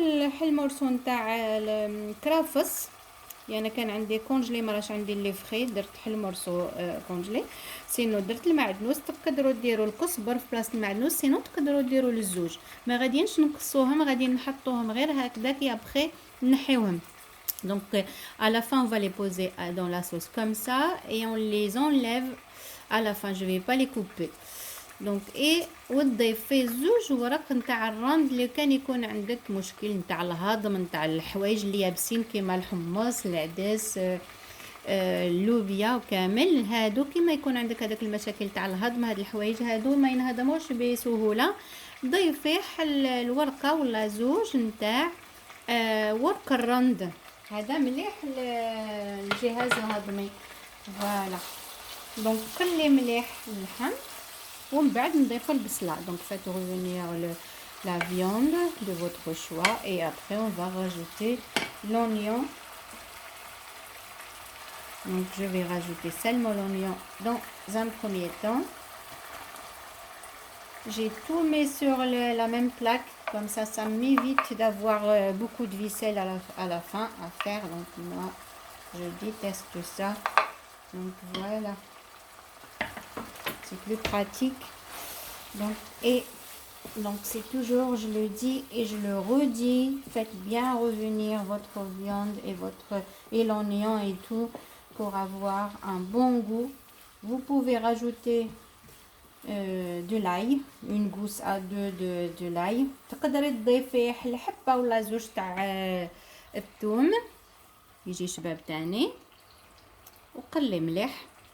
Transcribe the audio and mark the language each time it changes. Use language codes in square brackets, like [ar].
[ar] حل مرسو نتاع الكرافس، يعني كان عندي كونجلي مراش عندي لي فري درت حل مرسو كونجلي. سينو درت المعدنوس، تقدروا ديروا الكزبر في بلاصه المعدنوس، سينو تقدروا ديروا للزوج. ما غاديينش نقصوهم، غادي نحطوهم غير هكذاك يا بخي نحيوهم. [fr] Donc à la fin on va les poser dans la sauce comme ça et on les enlève à la fin. Je vais pas les couper. [ar] دونك وتضيفي زوج ورق نتاع الرند اللي كان يكون عندك مشكل نتاع الهضم نتاع الحوايج اللي يابسين كيما الحمص العدس اللوبيا وكامل هادو. كيما يكون عندك هذاك المشاكل تاع الهضم، هاد الحوايج هادو ما ينهضموش بسهوله. ضيفي الورقه ولا زوج نتاع ورق الرند، هذا مليح الجهاز الهضمي. فوالا دونك قلي مليح اللحم ومن بعد نضيفو البصله. [fr] donc faites revenir la viande de votre choix et après on va rajouter l'oignon. donc je vais rajouter seulement l'oignon dans un premier temps. J'ai tout mis sur la même plaque, comme ça m'évite d'avoir beaucoup de ficelle à la fin à faire. donc moi je déteste ça, donc voilà, c'est plus pratique. Donc c'est toujours, je le dis et je le redis, faites bien revenir votre viande et l'oignon et tout pour avoir un bon goût. Vous pouvez rajouter de l'ail, une gousse à deux de l'ail. [ar] تقدري تضيفي حبه ولا زوج تاع الثوم يجي شباب تاني وقلي مليح.